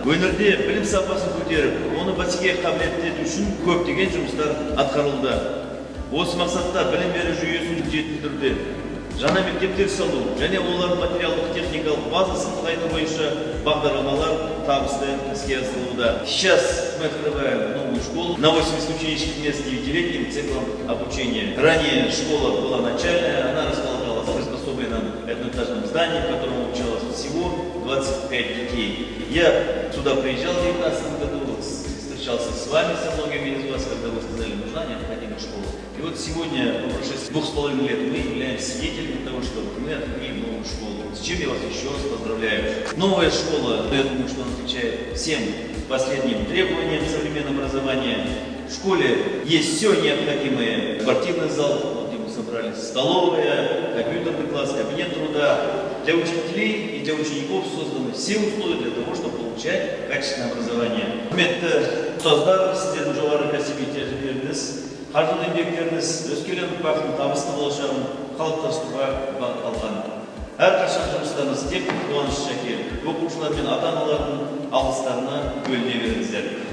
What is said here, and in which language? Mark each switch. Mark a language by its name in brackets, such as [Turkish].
[Kazakh] Өңірде білім сапасын көтеріп, оны бәсекеге қабілетті ету үшін көптеген жұмыстар атқарылды. Осы мақсатта білім беру жүйесін жетілдіруде жаңа мектептер салу және олардың материалдық техникалық базасын нығайту бойынша бағдарламалар табысты іске асырылуда. [Russian] Сейчас мы открываем новую школу на 80 ученических мест с 9-летним циклом обучения. Ранее школа была начальная, она располагалась в приспособленном одноэтажном здании, в котором училось всего 25 детей. Я сюда приезжал в 2019 году, встречался с вами, со многими из вас, когда вы сказали, нужна необходимая школа. И вот сегодня, по прошествии 2,5 лет, мы являемся свидетелями того, что мы открыли новую школу. С чем я вас еще раз поздравляю. Новая школа, я думаю, что она отвечает всем последним требованиям современного образования. В школе есть все необходимое. Спортивный зал, вот где мы собрались, столовая, компьютерный класс, кабинет труда. Для учителей и для учеников созданы все условия для того, чтобы получать качественное образование. [Kazakh] Ұстаздар, сіздердің жоғары кәсіби тәжірибелеріңіз, қаржылы еңбектеріңіз өскелең ұрпақтың табысты болашағын қалыптастыруға бағытталған. Әрқашан жұмыстарыңыз тек қуаныш шәкер, оқушылар мен ата-аналардың алғыстарына бөліне беріңіздер.